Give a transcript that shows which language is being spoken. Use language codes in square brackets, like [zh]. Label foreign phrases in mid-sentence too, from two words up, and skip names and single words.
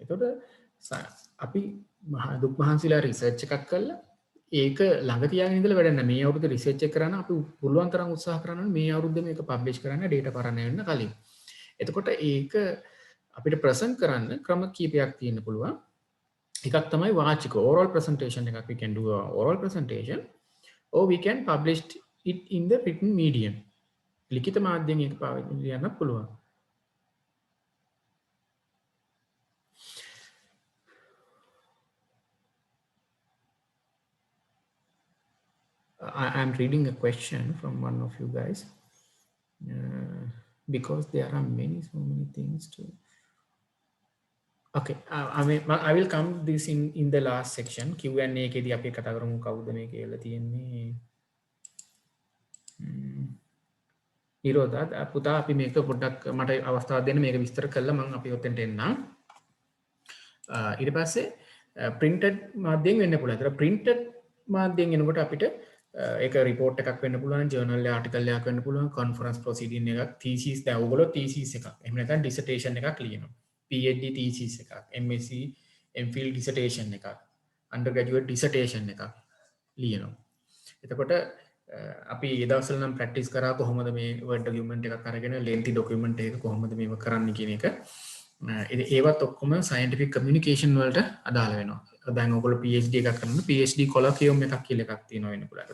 [si] එතකොට අපි දුක් මහන්සිලා රිසර්ච් එකක් කරලා ඒක ළඟ තියාගෙන ඉඳලා වැඩක් නැහැ. මේ අවුරුද්ද රිසර්ච් එක කරන්න අපි පුළුවන් තරම් උත්සාහ කරනවා මේ අවුරුද්ද මේක පබ්ලිෂ් කරන්න data පරණ වෙන්න කලින්. එතකොට ඒක අපිට ප්‍රසන්ට් කරන්න ක්‍රම කීපයක් තියෙන්න පුළුවන්. එකක් තමයි වාචික [en] oral presentation [si] එකක්. [en] We can do a oral presentation or we can publish it in the written medium. [si] ලිඛිත මාධ්‍යයෙන් ඒක පාවිච්චි කරන්න පුළුවන්. [en] I'm reading a question from one of you guys because there are so many things to. Okay, I will come this in the last section. [si] Q&A එකේදී අපි කතා කරමු කවුද මේ කියලා තියෙන්නේ. නිරෝධා පුතා අපි මේක පොඩ්ඩක් මට අවස්ථාවක් දෙන්න මේක විස්තර කළා මම අපි ඔතෙන්ට එන්නම්. ඊට පස්සේ printed මාධ්‍යයෙන් වෙන්න පුළුවන්. ඒතර printed මාධ්‍යයෙන් එනකොට අපිට ඒක report එකක් වෙන්න පුළුවන්, [en] journal article [si] එකක් වෙන්න පුළුවන්, [en] conference proceeding [si] එකක්, thesis දැන් ඔයගොල්ලෝ thesis එකක්. එහෙම නැත්නම් dissertation එකක් ලියනවා. PhD thesis එකක්, [en] MSc MPhil dissertation [si] එකක්, [en] undergraduate dissertation [si] එකක් ලියනවා. එතකොට අපි ඒ දවස්වල නම් ප්‍රැක්ටිස් කරා කොහොමද මේ [en] word document [si] එකක් අරගෙන [en] lengthy document [si] එකක කොහොමද මේව කරන්න කියන එක. ඒවත් ඔක්කොම [en] scientific communication [si] වලට අදාළ වෙනවා. දැන් ඔයගොල්ලෝ PhD එකක් කරනවා [en] PhD colloquium [si] එකක් කියලා එකක් තියෙනවා වෙන්න පුළුවන්.